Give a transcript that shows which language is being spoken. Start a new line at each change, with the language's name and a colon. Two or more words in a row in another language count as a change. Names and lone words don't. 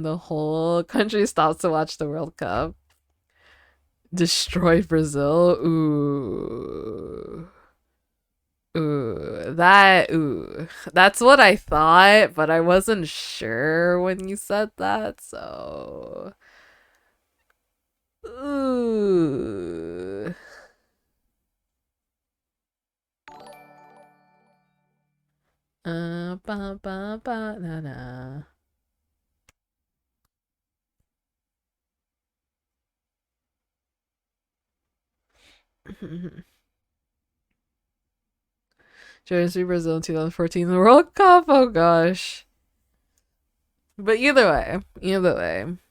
English: The whole country stops to watch the World Cup. Destroy Brazil. Ooh. Ooh. That's what I thought, but I wasn't sure when you said that, so Ooh. Ba ba ba na na. Jersey, Brazil in 2014, the World Cup. Oh gosh. But either way, either way.